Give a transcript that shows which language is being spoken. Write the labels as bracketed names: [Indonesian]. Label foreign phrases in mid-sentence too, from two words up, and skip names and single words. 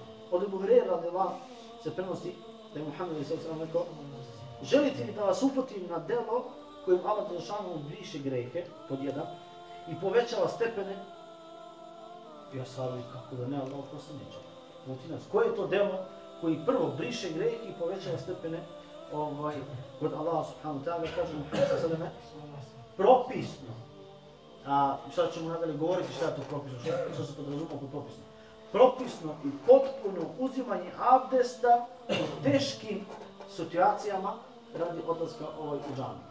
[Serbian] Od Ebu Hurajre [Arabic] رضي الله عنه [Serbian] se prenosi da je Muhammed [Arabic] عليه الصلاة والسلام [Serbian] rekao, želite li da vas uputim na delo kojim Allah dželešanu briše grehe, pod jedan, i povećava stepene? Ja sahabi, kako da ne, Allah poslaniče. Puti nas, koje je to delo koji prvo briše grehe i povećava stepene kod Allaha [Arabic] سبحانه وتعالى, [Serbian] kaže Muhammed [Arabic] صلى الله عليه وسلم, [Serbian] propisno. A sad ćemo nadalje govoriti šta je to propisno, što se podrazumijeva pod propisno. Propisno i potpuno uzimanje abdesta u teškim situacijama radi odlaska u džamiju.